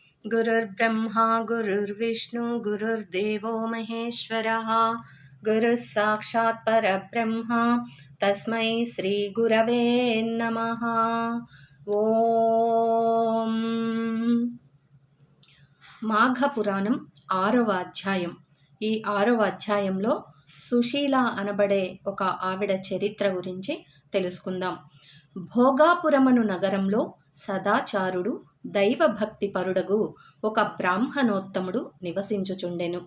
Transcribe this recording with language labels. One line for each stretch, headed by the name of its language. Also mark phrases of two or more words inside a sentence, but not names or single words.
Sanskrit: गुरुर्ब्रह्मा गुरुर्विष्णु गुरुर्देवो महेश्वरः गुरुः साक्षात् परब्रह्म तस्मै श्रीगुरवे नमः।
Telugu: ఓం మాఘపురాణం 6వ అధ్యాయం. ఈ 6వ అధ్యాయంలో సుశీల అనబడే ఒక ఆవిడ చరిత్ర గురించి తెలుసుకుందాం. భోగాపురమను నగరంలో సదాచారుడు దైవభక్తి పరుడగు ఒక బ్రాహ్మణోత్తముడు నివసించుచుండెను.